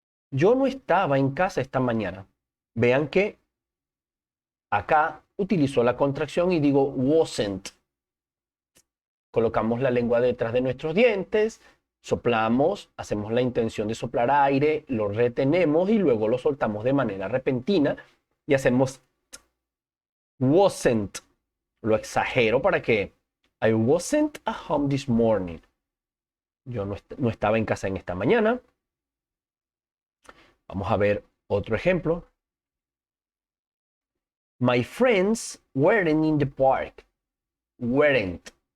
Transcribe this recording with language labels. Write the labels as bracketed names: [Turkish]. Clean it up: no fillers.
[Spanish] Yo no estaba en casa esta mañana. Vean que acá utilizo la contracción y digo wasn't. Colocamos la lengua detrás de nuestros dientes, soplamos, hacemos la intención de soplar aire, lo retenemos y luego lo soltamos de manera repentina y hacemos wasn't. Lo exagero para que [English] I wasn't at home this morning. [Spanish] Yo no estaba en casa en esta mañana. Vamos a ver otro ejemplo. [English] My friends weren't in the park. Weren't.